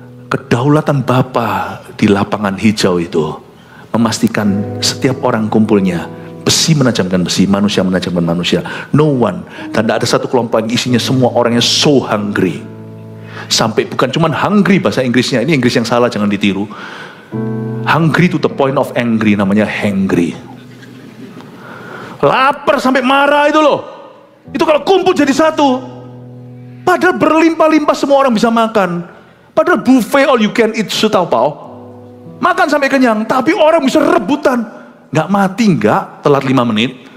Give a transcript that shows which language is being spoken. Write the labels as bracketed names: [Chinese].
[Indonesian] Kedaulatan Bapa di lapangan hijau itu memastikan setiap orang kumpulnya, besi menajamkan besi, manusia menajamkan manusia. [English] No one, [Indonesian] dan tidak ada satu kelompok yang isinya semua orangnya [English] so hungry. [Indonesian] Sampai bukan cuma hungry bahasa Inggrisnya, ini Inggris yang salah, jangan ditiru. [English] Hungry to the point of angry, namanya hangry. [Indonesian] Lapar sampai marah itu loh. Itu kalau kumpul jadi satu. Padahal berlimpah-limpah semua orang bisa makan. Padahal buffet [English] all you can eat [Indonesian] setaupau. Makan sampai kenyang. Tapi orang bisa rebutan. Nggak mati, nggak. Telat 5 menit.